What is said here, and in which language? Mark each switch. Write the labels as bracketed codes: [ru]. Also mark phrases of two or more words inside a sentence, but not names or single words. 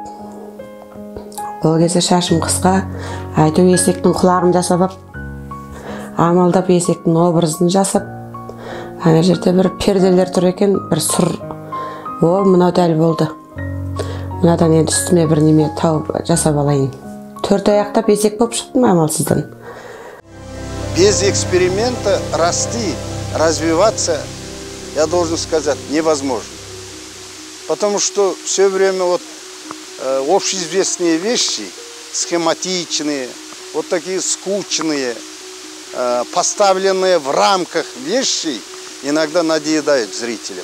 [kk] Ол кезде шашым қысқа, айту есектің құлағын жасап, амалдап есектің образын жасап, ана жерде бір перделер тұр екен, бір сұр. О, мынау дәл болды. Мынадан енді үстіме бір неме тауып жасап алайын. 4 аяқтап есек болып шықтым амалсыздан. [ru] Без эксперимента расти, развиваться, я должен сказать, невозможно. Потому что все время вот общеизвестные вещи, схематичные, вот такие скучные, поставленные в рамках вещи, иногда надоедают зрителям.